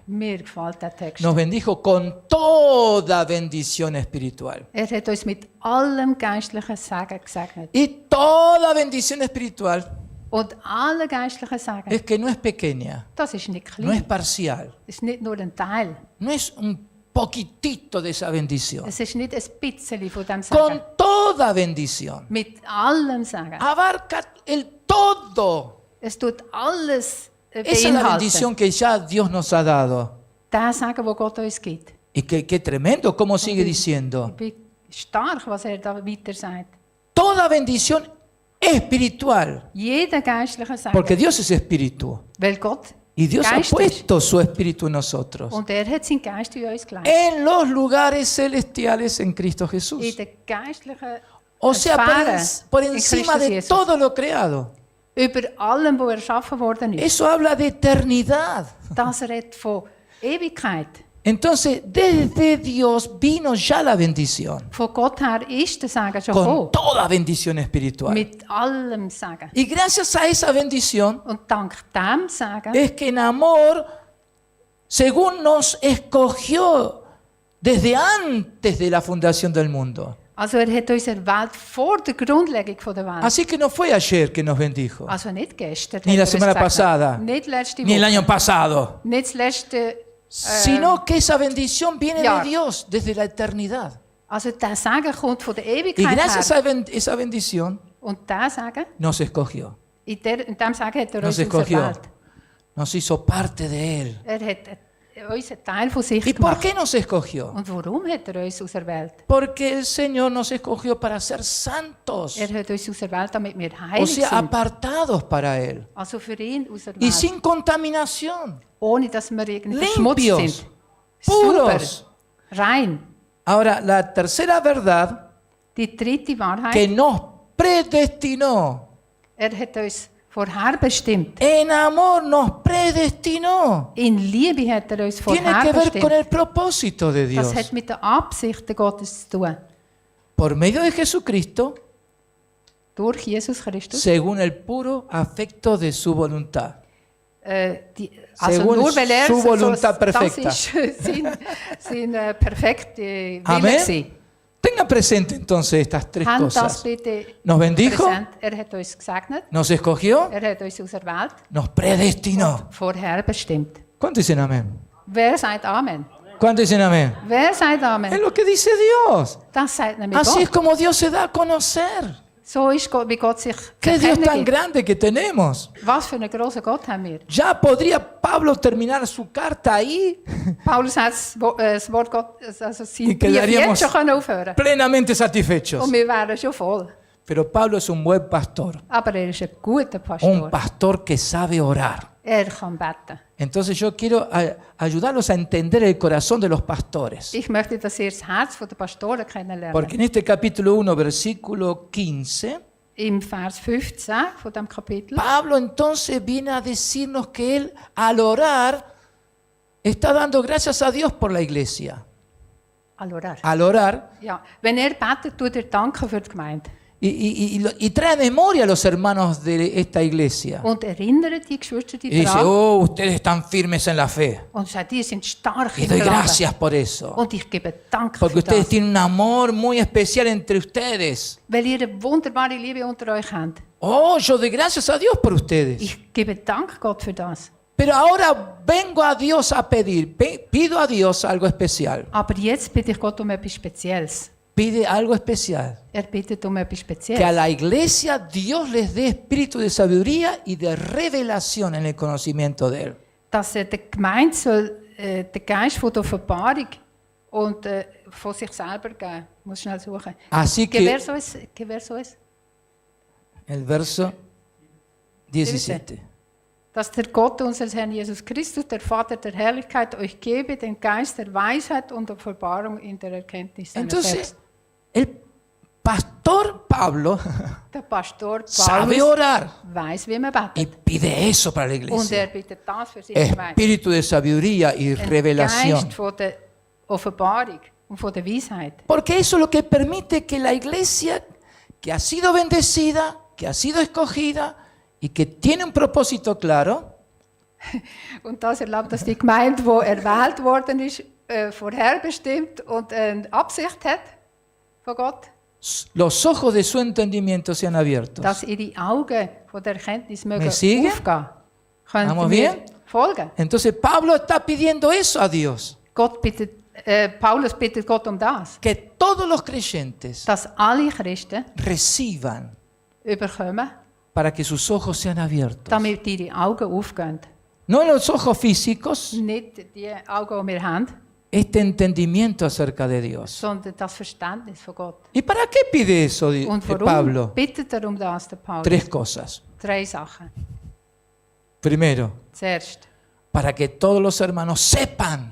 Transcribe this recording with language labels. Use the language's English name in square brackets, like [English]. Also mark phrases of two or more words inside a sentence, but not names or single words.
[German] Mir gefällt der Text. [Spanish] Nos bendijo con toda bendición espiritual. [German] Er hat uns mit allem geistlichen Segen gesegnet. [Spanish] Y toda bendición espiritual [German] Und alle geistlichen Segen, [Spanish] es que no es pequeña, [German] das ist nicht [Spanish] no es [German] klein. [Spanish] parcial, [German] Das ist nicht nur ein Teil. [Spanish] no es un poquitito de esa bendición. [German] Es ist nicht ein bisschen von dem [Spanish] Con [German] Segen. [Spanish] toda bendición. [German] Mit allem Segen. [Spanish] Abarca el todo. [German] Es tut alles [Spanish] Esa es la [German] beinhalten. [Spanish] bendición que ya Dios nos ha dado. [German] Der Segen, den Gott uns gibt. [Spanish] Y qué tremendo, como sigue diciendo. [German] Ich bin stark, was er da weiter sagt. [Spanish] Toda bendición espiritual. [German] Jeder geistliche Segen. [Spanish] Porque Dios es espíritu. [German] Weil Gott [Spanish] Y Dios ha [German] Geist ist. [Spanish] puesto su espíritu en nosotros. [German] Und er hat seinen Geist in uns gelegt. [Spanish] En los lugares celestiales en Cristo [German] In [Spanish] Jesús. [German] der geistlichen [Spanish] O sea, [German] Sphäre [Spanish] por [German] in [Spanish] encima [German] Christus [Spanish] de [German] Jesus. [Spanish] todo lo creado. [German] Über allem, was erschaffen worden ist. [Spanish] Eso habla de eternidad. [German] Das redet von Ewigkeit. [Spanish] Entonces, desde Dios vino ya la bendición. [German] Von Gott her ist der Segen schon [Spanish] Con [German] gekommen. [Spanish] toda bendición espiritual. [German] Mit allem Segen. [Spanish] Y gracias a esa bendición [German] Und dank dem Segen [Spanish] es que en amor, según nos escogió desde antes de la fundación del mundo. [German] Also hat uns erwählt vor der Grundlegung von der Welt. [Spanish] Así que no fue ayer que nos bendijo, [German] Also nicht gestern. [Spanish] ni [German] hat [Spanish] la [German] er uns [Spanish] semana [German] gesegnet. [Spanish] pasada, [German] Nicht letzte [Spanish] ni el [German] Woche. [Spanish] año pasado, [German] Nicht das letzte. [Spanish] sino que esa bendición viene ya. de Dios desde la eternidad. [German] Also der Segen kommt von der [Spanish] Y [German] Ewigkeit [Spanish] gracias [German] her. [Spanish] a esa bendición [German] Und der Segen, [Spanish] nos escogió, [German] in dem Segen hat er [Spanish] nos [German] uns [Spanish] escogió, [German] auserwählt. [Spanish] nos hizo parte de Él. [German] Er hat uns einen Teil von sich [Spanish] ¿Y por [German] gemacht. [Spanish] qué nos escogió? [German] Und warum hat er uns auserwählt? [Spanish] Porque el Señor nos escogió para ser santos, [German] Er hat uns auserwählt, damit wir [Spanish] o [German] heilig [Spanish] sea, [German] sind. [Spanish] apartados para Él [German] Also für ihn [Spanish] y [German] auserwählt. [Spanish] sin contaminación, [German] Ohne dass wir irgendwie verschmutzt [Spanish] limpios, [German] sind. Super, [Spanish] puros. [German] rein. [Spanish] Ahora, la tercera verdad [German] Die dritte Wahrheit, [Spanish] que nos predestinó, [German] er hat uns vorherbestimmt. [Spanish] en amor nos predestinó, [German] In Liebe hat er uns [Spanish] tiene que ver con [German] vorherbestimmt. [Spanish] el propósito de Dios. [German] Das hat mit den Absichten Gottes zu tun. [Spanish] Por medio de Jesucristo, [German] Durch Jesus Christus. [Spanish] según el puro afecto de su voluntad. [German] Also [Spanish] Según [German] nur weil er [Spanish] su voluntad perfecta. [German] das ist sein perfekte Wille [Spanish] Amén. [German] gewesen. [Spanish] Tenga presente entonces estas tres [German] Habt das [Spanish] cosas. [German] bitte [Spanish] Nos bendijo, [German] präsent. Er hat uns gesegnet, [Spanish] nos escogió, [German] er hat uns auserwählt, [Spanish] nos predestinó. [German] vorherbestimmt. [Spanish] ¿Cuántos dicen amén? [German] Wer sagt Amen? [Spanish] ¿Cuántos dicen amén? [German] Wer sagt [Spanish] Es [German] Amen? [Spanish] lo que dice Dios. [German] Das sagt nämlich [Spanish] Así es [German] Gott. [Spanish] como Dios se da a conocer. [German] So ist Gott, wie Gott sich [Spanish] Qué Dios [German] erkennen [Spanish] tan [German] gibt. [Spanish] grande que tenemos. [German] Was für einen grossen Gott haben wir? [Spanish] Ya podría Pablo terminar su carta ahí [German] Paulus hat das Wort Gott, also [Spanish] Y [German] sein Brief [Spanish] quedaríamos [German] jetzt schon können aufhören. [Spanish] plenamente satisfechos. [German] Und wir wären schon voll. [Spanish] Pero Pablo es un buen pastor, [German] Aber er ist ein guter [Spanish] un [German] Pastor. [Spanish] pastor que sabe orar. [German] Er kann beten. [Spanish] Entonces yo quiero ayudarlos a entender el corazón de los pastores. [German] Ich möchte, dass ihr das Herz der Pastoren kennenlernen. [Spanish] Porque en este capítulo 1, versículo 15, [German] Im Vers 15 von dem Kapitel [Spanish] Pablo entonces viene a decirnos que él al orar está dando gracias a Dios por la iglesia. al orar. Al orar [German] Ja, wenn er betet, tut er danken für die Gemeinde. [Spanish] y trae memoria a los hermanos de esta iglesia. [German] Und erinnert die Geschwister [Spanish] Y dice, [German] daran [Spanish] oh, ustedes están firmes en la fe. [German] und sagt, die sind stark [Spanish] Y [German] im [Spanish] doy [German] Glauben. [Spanish] gracias por eso. [German] Und ich gebe Dank [Spanish] Porque [German] für [Spanish] ustedes [German] das. [Spanish] tienen un amor muy especial entre ustedes. [German] Weil ihr eine wunderbare Liebe unter euch habt. [Spanish] Oh, yo doy gracias a Dios por ustedes. [German] Ich gebe Dank Gott für das. [Spanish] Pero ahora vengo a Dios a pedir, pido a Dios algo especial. [German] Aber jetzt bitte ich Gott um etwas Spezielles. [Spanish] Pide algo especial. [German] Er bittet um etwas [Spanish] Que a [German] Spezielles. [Spanish] la iglesia Dios les dé espíritu de sabiduría y de revelación en el conocimiento de Él. [German] Dass er der Gemeinde soll, den Geist von der Offenbarung und von sich selber geben. Ich muss schnell suchen. [Spanish] Así Que que verso es? Que verso es? el verso 17. [German] Dass der Gott unseres Herrn Jesus Christus, der Vater der Herrlichkeit, euch gebe den Geist der Weisheit und der Offenbarung in der Erkenntnis seiner [Spanish] Entonces, [German] selbst. [Spanish] el pastor Pablo [German] Der Pastor [Spanish] sabe [German] Paulus [Spanish] orar [German] weiß, wie man [Spanish] y [German] betet. [Spanish] pide eso para la [German] Und [Spanish] iglesia. [German] er bittet das für seine Gemeinde. [Spanish] Espíritu de sabiduría y [German] Ein [Spanish] revelación. [German] Geist von der Offenbarung und von der Weisheit. [Spanish] Porque eso es lo que permite que la iglesia que ha sido bendecida, que ha sido escogida y que tiene un propósito claro, [German] Und das erlaubt, dass die Gemeinde, die erwählt worden ist, vorherbestimmt und eine Absicht hat von Gott, [Spanish] los ojos de su entendimiento sean abiertos. [German] dass ihre Augen von der Erkenntnis mögen [Spanish] ¿Me sigue? [German] aufgehen. Könnt [Spanish] ¿Vamos [German] ihr mir [Spanish] bien? [German] folgen? [Spanish] Entonces Pablo está pidiendo eso a Dios, [German] Gott bittet, Paulus bittet Gott um das, [Spanish] que todos los creyentes [German] dass alle Christen [Spanish] reciban [German] überkommen, [Spanish] para que sus ojos sean abiertos. [German] damit ihre Augen aufgehen. [Spanish] No los ojos físicos, [German] Nicht die Augen, die wir haben, [Spanish] este entendimiento acerca de Dios. [German] sondern das Verständnis von Gott. [Spanish] ¿Y para qué pide eso [German] Und warum [Spanish] Pablo? [German] bittet er um das, der Paulus? [Spanish] Tres cosas. [German] 3 Sachen. [Spanish] Primero, [German] Zuerst, [Spanish] para que todos los hermanos sepan